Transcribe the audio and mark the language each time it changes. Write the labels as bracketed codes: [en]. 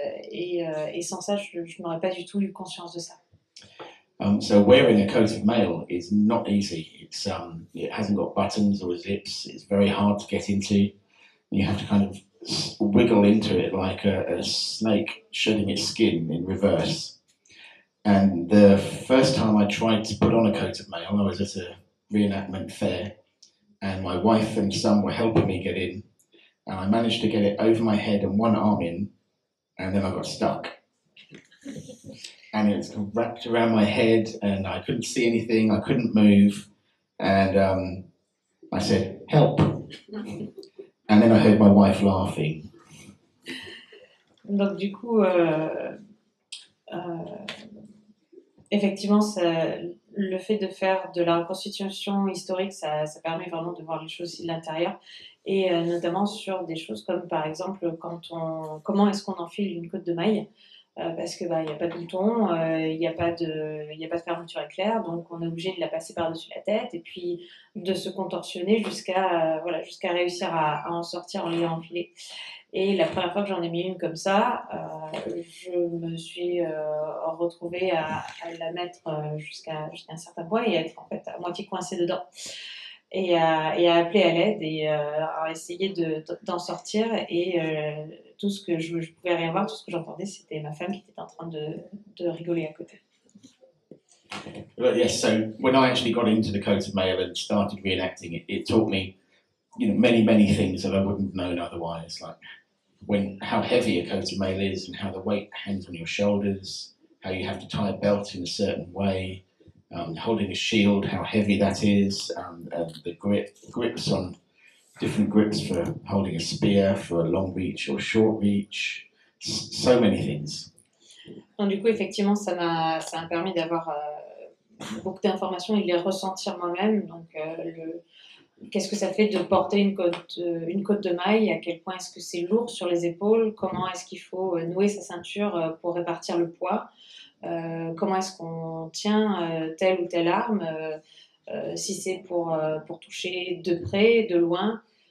[fr] Et sans ça, je n'aurais pas du tout eu conscience de ça. [en] So wearing a coat of mail is not easy. It hasn't got buttons or zips. It's very hard to get into. You have to kind of wiggle into it like a snake shedding its skin in reverse. And the first time I tried to put on a coat of mail, I was at a reenactment fair, and my wife and son were helping me get in. and I managed to get it over my head and one arm in, and then I got stuck. And it's wrapped around my head, and I couldn't see anything, I couldn't move, and I said, "Help!" And then I heard my wife laughing. [fr] Donc du coup, effectivement, le fait de faire de la reconstitution historique, ça permet vraiment de voir les choses aussi de l'intérieur, et notamment sur des choses comme par exemple comment est-ce qu'on enfile une côte de maille, parce que il n'y a pas de bouton, il n'y a pas de fermeture éclair, donc on est obligé de la passer par-dessus la tête et puis de se contorsionner jusqu'à réussir à en sortir en l'ayant enfilée. Et la première fois que j'en ai mis une comme ça, je me suis retrouvée à la mettre jusqu'à un certain point et être en fait à moitié coincée dedans. Et à appeler à l'aide et à essayer d'en sortir. Et tout ce que je pouvais rien voir, tout ce que j'entendais, c'était ma femme qui était en train de rigoler à côté. [en] But yes, so when I actually got into the coat of mail and started reenacting it, it taught me, many things that I wouldn't have known otherwise, like how heavy a coat of mail is and how the weight hangs on your shoulders, how you have to tie a belt in a certain way, holding a shield, how heavy that is, and the grips on different grips for holding a spear, for a long reach or short reach, so many things. [fr] Donc, du coup, effectivement, ça m'a permis d'avoir beaucoup d'informations et de les ressentir moi-même. Donc, qu'est-ce que ça fait de porter une côte de maille, à quel point est-ce que c'est lourd sur les épaules, comment est-ce qu'il faut nouer sa ceinture pour répartir le poids, comment est-ce qu'on tient telle ou telle arme, si c'est pour toucher de près, de loin.